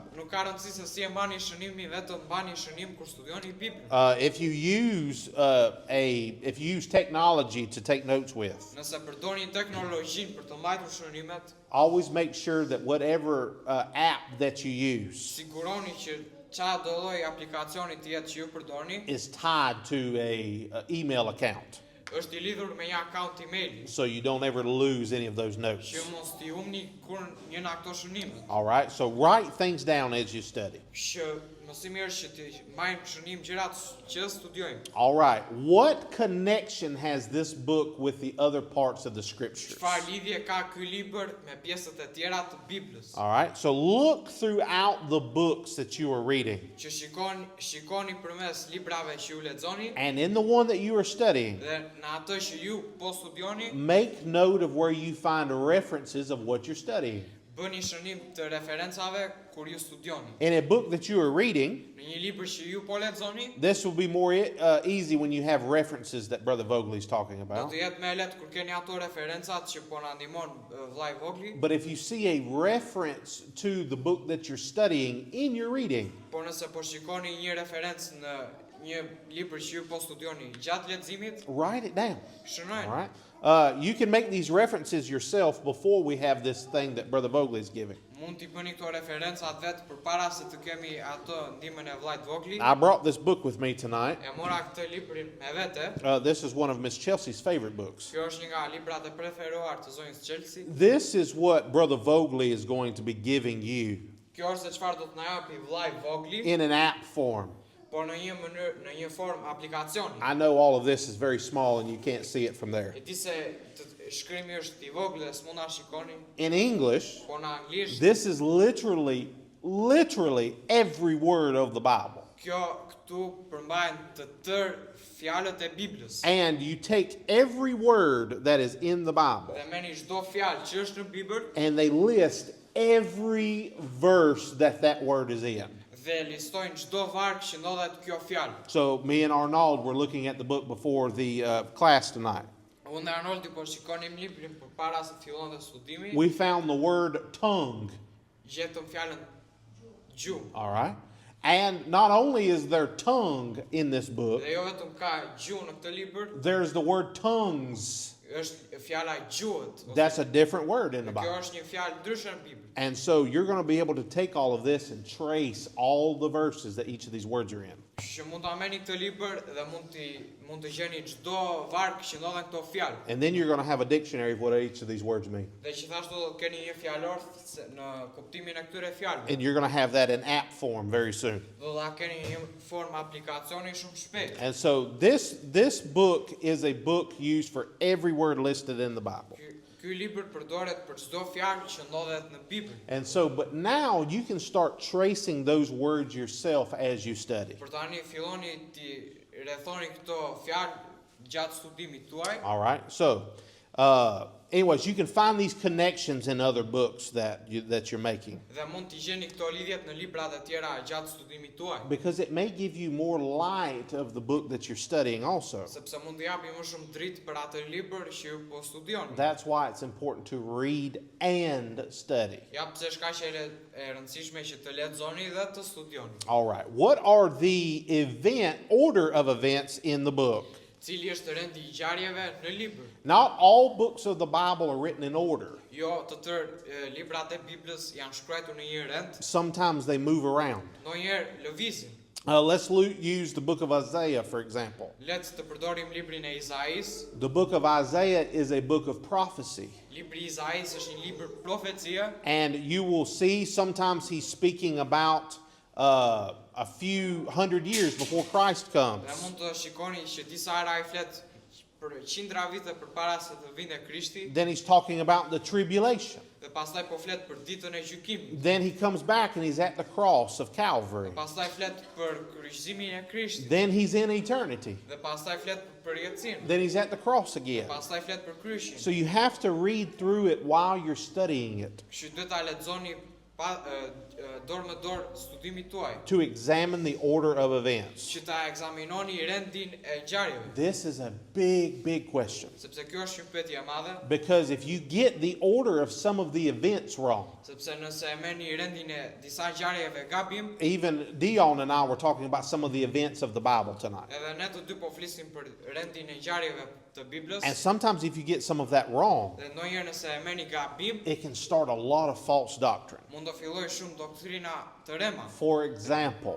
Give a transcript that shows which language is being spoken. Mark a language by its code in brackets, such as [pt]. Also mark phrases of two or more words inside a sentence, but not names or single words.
[sq] Nuk ka rëndësi se si e mbani shënimin, vetëm mbani shënim kur studioni Biblën. [en] If you use technology to take notes with, [sq] Nëse përdorni teknologjinë për të mbajtur shënimet, [en] always make sure that whatever app that you use [sq] siguroni që çdo lloj aplikacioni të jetë që ju përdorni [en] is tied to a email account, [sq] është I lidhur me një akaunt emaili, [en] so you don't ever lose any of those notes. [sq] që mos t'i humni kur një nga këto shënime. [en] All right, so write things down as you study. [sq] Që mos I mirë që të mbajmë shënim gjërat që studiojmë. [en] All right, what connection has this book with the other parts of the scriptures? [sq] Çfarë lidhje ka ky libër me pjesët e tjera të Biblës? [en] All right, so look throughout the books that you are reading, [sq] Që shikoni përmes librave që ju lexoni [en] and in the one that you are studying, [sq] dhe në atë që ju po studioni, [en] make note of where you find references of what you're studying. [sq] bëni shënim të referencave kur ju studioni. [en] In a book that you are reading, [sq] Në një libër që ju po lexoni, [en] this will be more easy when you have references that Brother Vogel is talking [sq] do [en] about. [sq] të jetë më lehtë kur keni ato referencat që po na ndihmon vllai Vogli. [en] But if you see a reference to the book that you're studying in your reading, [sq] Por nëse po shikoni një referencë në një libër që ju po studioni gjatë leximit, [en] write it down. [sq] shënojeni. [en] All right. You can make these references yourself before we have this thing that Brother Vogel is giving. [sq] Mund t'i bëni këto referencat vetë përpara se të kemi atë ndihmën e vllait Vogli. [en] I brought this book with me tonight. [sq] E mora këtë librin me vete. [en] This is one of Miss Chelsea's favorite books. [sq] Kjo është një nga librat e preferuar të zonjës Chelsea. [en] This is what Brother Vogel is going to be giving you [sq] Kjo është se çfarë do të na japi vllai Vogli, [en] in an app form. [sq] por në një mënyrë, në një formë aplikacioni. [en] I know all of this is very small and you can't see it from there. [sq] E di se shkrimi është I vogël dhe s'mund ta shikoni, [en] In English, [sq] por në anglisht [en] this is literally every word of the Bible. [sq] kjo këtu përmbahen të tërë fjalët e Biblës. [en] And you take every word that is in the Bible [sq] Dhe merrni çdo fjalë që është në Bibël [en] and they list every verse that word is in. [sq] dhe listojnë çdo varg që ndodhet kjo fjalë. [en] So me and Arnold were looking at the book before the class tonight. [sq] Unë dhe Arnoldi po shikonim librin përpara se fillonte studimi. [en] We found the word tongue. [sq] Gjetëm fjalën gjuhë. [en] All right. And not only is there tongue in this book, [sq] Dhe jo vetëm ka gjuhë në këtë libër, [en] there's the word tongues. [sq] është fjala e gjuhët. [en] That's a different word in the [sq] Kjo [en] Bible. [sq] është një fjalë ndryshe në Bibël. [en] And so you're going to be able to take all of this and trace all the verses that each of these words are in. [sq] Që mund ta merrni këtë libër dhe mund të gjeni çdo varg që ndodhen këto fjalë. [en] And then you're going to have a dictionary of what each of these words mean. [sq] Dhe gjithashtu do të keni një fjalor në kuptimin e këtyre fjalëve. [en] And you're going to have that in app form very soon. [sq] Do ta keni një formë aplikacioni shumë shpejt. [en] And so this book is a book used for every word listed in the Bible. [sq] Ky libër përdoret për çdo fjalë që ndodhet në Bibël. [en] And so, but now you can start tracing those words yourself as you study. [sq] Për tani filloni ti rrethoni këto fjalë gjatë studimit tuaj. [en] All right. So, anyways, you can find these connections in other books that you're making. [sq] Dhe mund t'i gjeni këto lidhjet në librat e tjera gjatë studimit tuaj. [en] Because it may give you more light of the book that you're studying also. [sq] Sepse mund t'i japi më shumë dritë për atë libër që ju po studioni. [en] That's why it's important to read and study. [sq] Ja pse është kaq e rëndësishme që të lexoni dhe të studioni. [en] All right. What are the order of events in the book? [sq] Cili është rendi I ngjarjeve në libër? [en] Not all books of the Bible are written in order. [sq] Jo, të tërë librat e Biblës janë shkruar në një rend. [en] Sometimes they move around. [sq] Ndonjëherë lëvizin. [en] Let's use the book of Isaiah, for example. [sq] Le të përdorim librin e Izais. [en] The book of Isaiah is a book of prophecy. [sq] Libri I Izais është një libër profecie. [en] And you will see sometimes he's speaking about a few hundred years before Christ comes. [sq] Dhe mund të shikoni që disa herë ai flet për qindra vite përpara se të vinte Krishti. [en] Then he's talking about the tribulation. [sq] Dhe pastaj po flet për ditën e gjykimit. [en] Then he comes back and he's at the cross of Calvary. [sq] Dhe pastaj flet për kryqëzimin e Krishtit. [en] Then he's in eternity. [sq] Dhe pastaj flet për jetësinë. [en] Then he's at the cross again. [sq] Pastaj flet për kryqin. [en] So you have to read through it while you're studying it [sq] Kështu duhet ta lexoni dorë me dorë studimit tuaj. [en] to examine the order of events. [sq] Që ta ekzaminoni rendin e ngjarjeve. [en] This is a big question. [sq] Sepse kjo është një pyetje e madhe. [en] Because if you get the order of some of the events wrong, [sq] Sepse nëse e merrni rendin e disa ngjarjeve gabim, [en] even Dion and I were talking about some of the events of the Bible tonight. [sq] edhe ne të dy po flisim për rendin e ngjarjeve të Biblës. [en] And sometimes if you get some of that wrong, [sq] Dhe ndonjëherë nëse e merrni gabim, [en] it can start a lot of false doctrine. [sq] mund të fillojë shumë doktrina të rema. [en] For example,